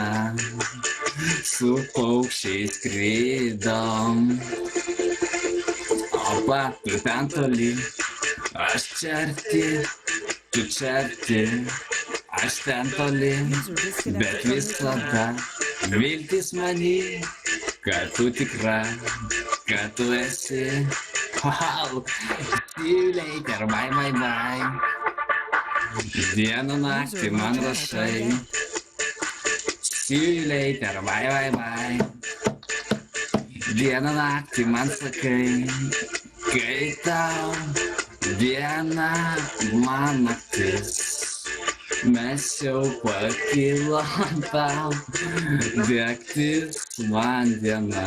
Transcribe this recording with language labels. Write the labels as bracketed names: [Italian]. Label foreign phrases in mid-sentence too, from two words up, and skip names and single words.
[Lithuanian] Su paukščiais skrydom, opa, tu ten toli, aš čia arti, tu čia arti, aš ten toli, bet visada viltis many, kad tu tikra, kad tu esi. [English] Wow, see you later, bye bye bye. [Lithuanian] Dieną naktį man rašai. [English] See you later, bye bye bye. [Lithuanian] Dieną naktį man sakai, kai tau diena man naktis. Mes jau pakilom tau, naktis man diena.